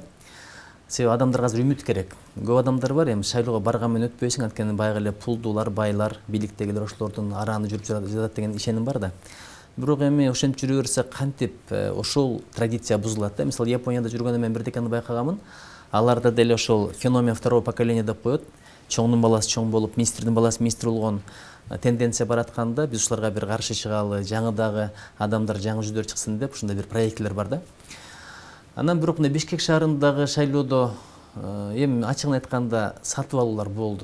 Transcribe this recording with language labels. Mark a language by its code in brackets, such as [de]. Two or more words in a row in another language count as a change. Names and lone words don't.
[ky] Себеби адамдарга азыр үмүт керек. Көп адамдар бар, эми шайлоого барган менен өтпөйсүң, анткени баягы эле пулдуулар, байлар, бийликтегилер ошолордун арааны жүрүп жатат деген ишеним бар да. Бирок эми ошентип жүрө берсе кантип ошол традиция бузулат да. Мисалы Японияда жүргөндө мен бирдекени байкаганмын. Аларда деле ошол феномен [ru] второго поколения [ky] деп коет. Чоңдун баласы чоң болуп, министрдин баласы министр болгон тенденция баратканда биз ушуларга бир каршы чыгалы, жаңыдагы адамдар, жаңы жүздөр чыксын деп ушундай бир проектлер бар да. Анан бирок мына Бишкек шаарындагы шайлоодо эми ачыгын айтканда сатып алуулар болду.